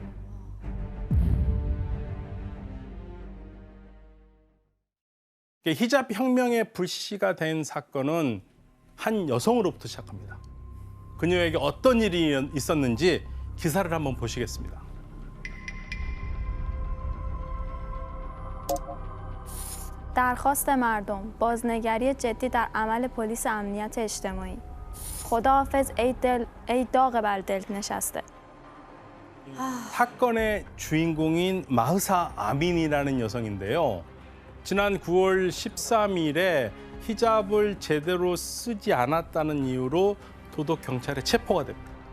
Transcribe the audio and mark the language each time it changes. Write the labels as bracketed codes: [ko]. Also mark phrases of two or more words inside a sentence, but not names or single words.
[ko] 히잡 혁명의 불씨가 된 사건은 한 여성으로부터 시작합니다. 그녀에게 어떤 일이 있었는지 기사를 한번 보시겠습니다. [fa] درخواست مردم بازنگری جدی در عمل پلیس امنیت اجتماعی خداحافظ ای داغ بر دل نشسته. [ko] 사건의 주인공인 마흐사 아민이라는 여성인데요. 지난 9월 13일에 히잡을 제대로 쓰지 않았다는 이유로 도덕 경찰에 체포가 됩니다.